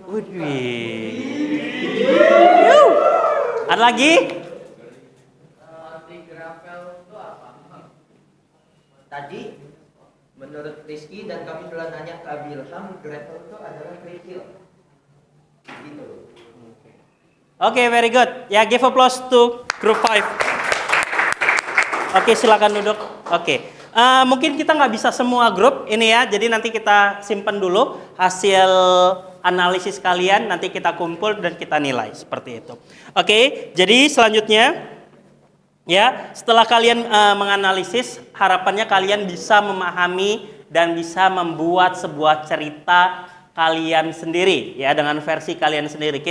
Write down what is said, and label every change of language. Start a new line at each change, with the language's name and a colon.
Indonesian: Wih. Ada lagi? Tadi menurut Rizky dan kami telah nanya ke Abilham, Gretel itu adalah kerikil. Gitu.
English: Oke, very good. Ya, give applause to group 5.
Indonesian: Oke, silakan duduk. Oke. Mungkin kita nggak bisa semua grup ini ya, jadi nanti kita simpan dulu hasil analisis kalian, nanti kita kumpul dan kita nilai seperti itu. Oke, jadi selanjutnya ya, setelah kalian menganalisis, harapannya kalian bisa memahami dan bisa membuat sebuah cerita kalian sendiri ya, dengan versi kalian sendiri.